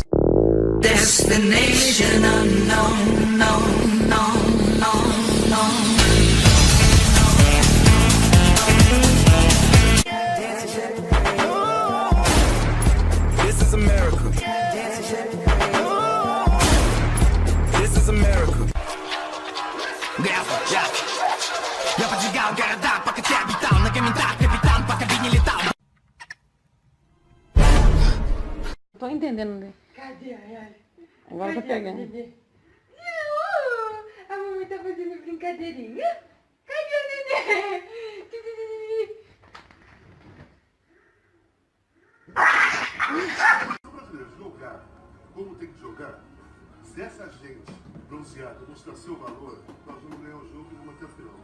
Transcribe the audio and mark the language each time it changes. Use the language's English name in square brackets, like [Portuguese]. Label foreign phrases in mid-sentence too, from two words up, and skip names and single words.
[English] Destination unknown, known, known, known, known. This is America. This is America. [Russian] Я поджигал города, пока ты обитал на комментах, капитан, пока ты не летал. [Portuguese] Tô entendendo, né? Cadê a Yaya? Agora eu tô pegando. A mamãe tá fazendo brincadeirinha. Cadê o nenê? O brasileiro jogar como tem que jogar, se essa gente bronzeada mostrar seu valor, nós vamos ganhar o jogo e vamos até o final.